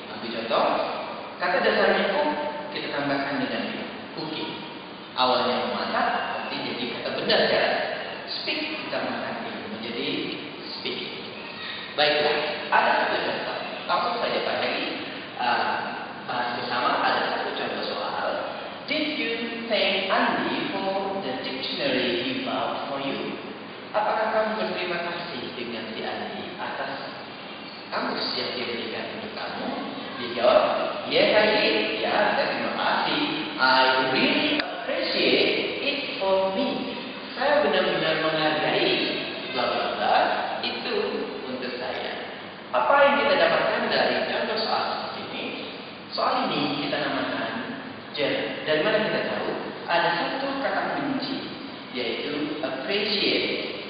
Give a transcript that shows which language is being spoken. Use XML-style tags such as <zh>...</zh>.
<id>Ambil contoh, kata dasarnya cook, kita tambahkan dengan e. Cooking. Awalnya memasak, nanti jadi kata benda sekarang. Speak ditambahkan e menjadi speaking. Baiklah, ada satu contoh. Langsung saja Pak Heri bahas bersama. Ada satu contoh soal.</id> <en>Did you thank Andy for the dictionary he bought for you?</en> <id>Apakah kamu berterima kasih dengan si Andy atas kamus yang dia berikan untuk kamu? Dia jawab,</id> <en>yes I did.</en> <id>Ya, saya terima kasih.</id> <en>I really appreciate it for me.</en> <id>Saya benar-benar menghargai bla bla bla itu untuk saya. Apa yang kita dapatkan dari contoh soal seperti ini? Soal ini kita namakan gerund. Dari mana kita tahu? Ada satu kata kunci, yaitu appreciate.</id>